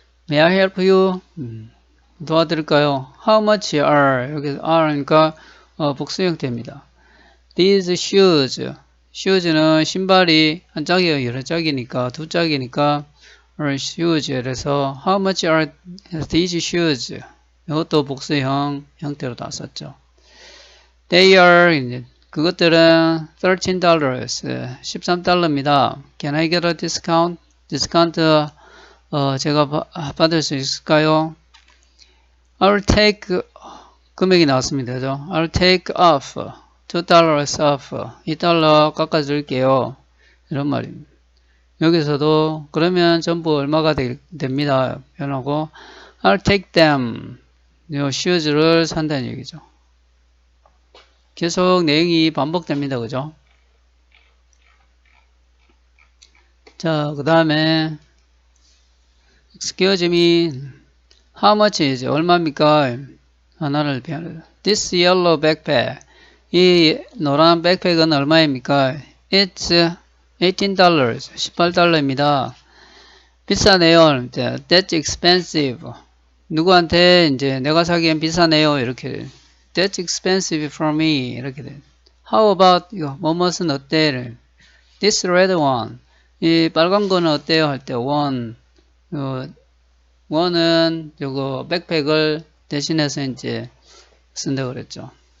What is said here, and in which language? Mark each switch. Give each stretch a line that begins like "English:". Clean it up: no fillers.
English: May I help you?
Korean: 도와드릴까요?
English: How much are?
Korean: 여기 are 그러니까 복수 형태입니다.
English: These shoes.
Korean: shoes는 신발이 한 짝이에요. 여러 짝이니까 두 짝이니까 are shoes. 그래서
English: how much are these shoes?
Korean: 이것도 복수형 형태로 다 썼죠.
English: They are
Korean: 이제 그것들은 $13, $13입니다.
English: Can I get a discount?
Korean: 디스카운트 제가 받을 수 있을까요?
English: I'll take
Korean: 금액이 나왔습니다. 그죠?
English: I'll take off $2 off $2
Korean: 깎아줄게요. 이런 말입니다. 여기서도 그러면 전부 얼마가 됩니다. 변하고
English: I'll take them
Korean: 이 shoes를 산다는 얘기죠. 계속 내용이 반복됩니다. 그죠? 자, 그 다음에
English: excuse me how much is
Korean: 얼마입니까? 하나를 표현해요.
English: This yellow backpack
Korean: 이 노란 백팩은 얼마입니까?
English: It's $18
Korean: $18입니다. 비싸네요.
English: That's expensive
Korean: 누구한테 이제 내가 사기엔 비싸네요. 이렇게
English: That's expensive for me
Korean: 이렇게 돼.
English: How about
Korean: 이거 뭐뭇은 어때?
English: This red one
Korean: 이 빨간 거는 어때요? 할 때 one one은 요거 백팩을 대신해서 이제 쓴다고 그랬죠.